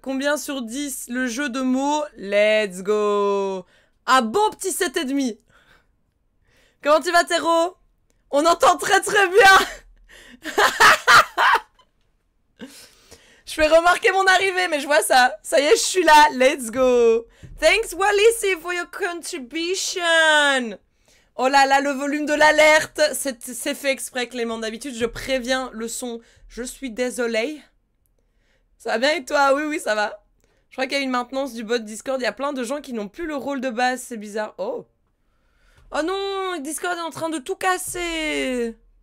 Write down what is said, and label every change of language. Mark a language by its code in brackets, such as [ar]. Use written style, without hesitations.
[fr] Combien sur 10 le jeu de mots? Let's go. Un bon petit 7,5. Comment tu vas, Théro? On entend très très bien. Je fais remarquer mon arrivée, mais je vois ça. Ça y est, je suis là. Let's go. [en] Thanks, Wallissy, for your contribution. [fr] Oh là là, le volume de l'alerte. C'est fait exprès, Clément. D'habitude, je préviens le son. Je suis désolée. Ça va bien et toi? Oui, oui, ça va. Je crois qu'il y a une maintenance du bot Discord. Il y a plein de gens qui n'ont plus le rôle de base. C'est bizarre. Oh. Oh non, Discord est en train de tout casser.